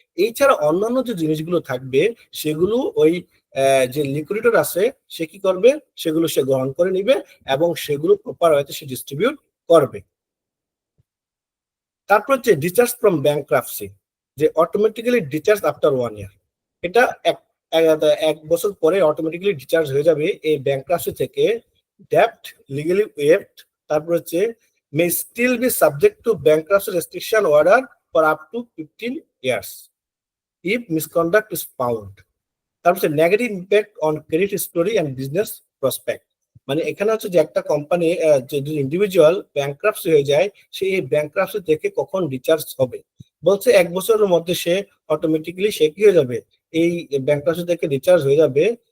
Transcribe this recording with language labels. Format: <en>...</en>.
<bn>এছাড়া অন্যান্য যে জিনিসগুলো থাকবে সেগুলো ওই যে লিকুইডিটর আছে সে কি করবে, সেগুলো সে গ্রহণ করে নিবে এবং সেগুলো প্রপার ওয়েতে সে ডিস্ট্রিবিউট করবে। তারপর হচ্ছে ডিচার্জ ফ্রম ব্যাংক্রাপসি, যে</bn> <en>automatically discharge after 1 year,</en> <bn>এটা এক বছর পরে অটোমেটিক্যালি ডিচার্জ হয়ে যাবে এই ব্যাংক্রাপসি থেকে।</bn> <en>debt legally waived, তারপর হচ্ছে may still be subject to bankruptcy restriction order for up to 15 years if misconduct is found।</en> <bn>তারপর হচ্ছে</bn> <en>negative impact on credit history and business prospect,</en> <bn>মানে এখানে হচ্ছে যে একটা কোম্পানি যদি ইন্ডিভিজুয়াল ব্যাংক্রাপসি হয়ে যায়, সেই ব্যাংক্রাপসি থেকে কখন ডিচার্জ হবে, বলছে 1 বছরের মধ্যে সে অটোমেটিক্যালি সে কি হয়ে যাবে, এই ব্যাংক্রাপসি থেকে ডিচার্জ হয়ে যাবে।</bn>